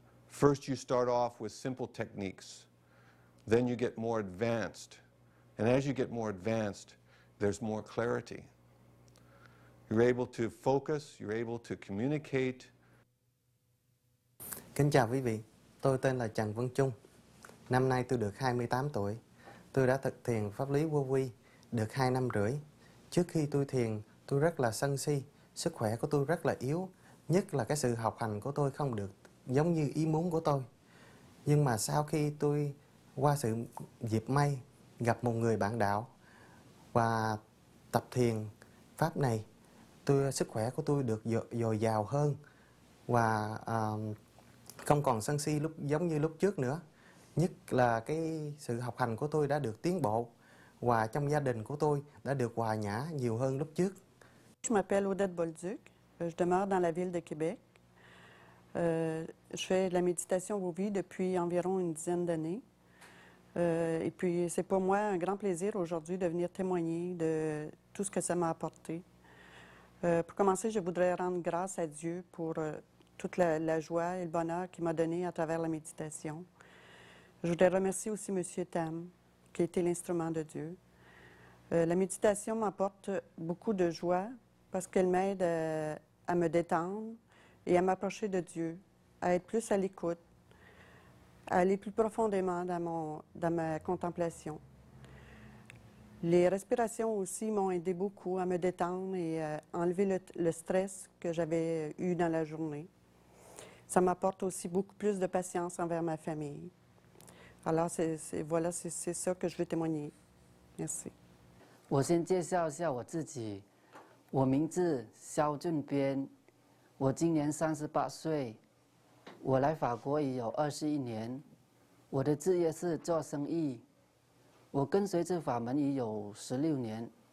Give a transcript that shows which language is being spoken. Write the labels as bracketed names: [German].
[English] First you start off with simple techniques, then you get more advanced, and as you get more advanced, there's more clarity. You're able to focus, you're able to communicate. [Vietnamese] Kính chào quý vị, tôi tên là Trần Văn Trung. Năm nay tôi được 28 tuổi. Tôi đã thực thiền pháp lý vô vi được 2 năm rưỡi. Trước khi tôi thiền, tôi rất là sân si, sức khỏe của tôi rất là yếu, nhất là cái sự học hành của tôi không được giống như ý muốn của tôi. Nhưng mà sau khi tôi qua sự dịp may gặp một người bạn đạo và tập thiền pháp này, sức khỏe của tôi được dồi dào hơn và không còn sân si giống như lúc trước nữa. Nhất là cái sự học hành của tôi đã được tiến bộ và trong gia đình của tôi đã được hòa nhã nhiều hơn lúc trước. [French] Je m'appelle Odette Bolduc, je demeure dans la ville de Québec. Je fais de la méditation vô vi depuis environ une dizaine d'années. Et puis c'est pour moi un grand plaisir aujourd'hui de venir témoigner de tout ce que ça m'a apporté. Pour commencer, je voudrais rendre grâce à Dieu pour toute la joie et le bonheur qu'il m'a donné à travers la méditation. Je voudrais remercier aussi M. Tam, qui a été l'instrument de Dieu. La méditation m'apporte beaucoup de joie parce qu'elle m'aide à me détendre et à m'approcher de Dieu, à être plus à l'écoute, à aller plus profondément dans ma contemplation. Les respirations aussi m'ont aidé beaucoup à me détendre et à enlever le stress que j'avais eu dans la journée. Ça m'apporte aussi beaucoup plus de patience envers ma famille. Alors, voilà, c'est ça que je veux témoigner. Merci. [Chinese] 我先介绍一下我自己，我名字肖俊边，我今年38岁，我来法国已有21年，我的职业是做生意，我跟随这法门已有16年。